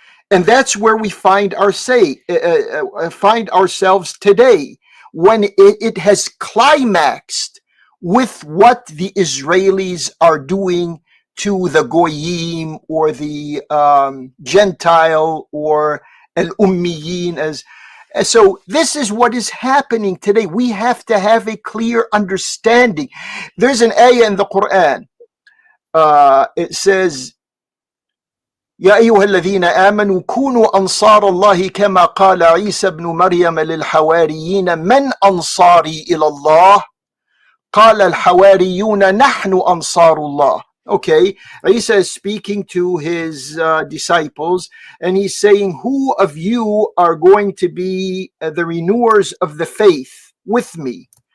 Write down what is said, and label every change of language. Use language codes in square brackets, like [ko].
[en] And that's where we find ourselves today, when it has climaxed with what the Israelis are doing to the Goyim, or the Gentile, or Al-Ummiyin. So this is what is happening today. We have to have a clear understanding. There's an ayah in the Quran. It says, [ar] يا أيها الذين آمنوا كونوا أنصار الله كما قال عيسى ابن مريم للحواريين من أنصاري إلى الله قال الحواريون نحن أنصار الله. [en] Okay, Isa is speaking to his disciples, and he's saying, who of you are going to be the renewers of the faith with me?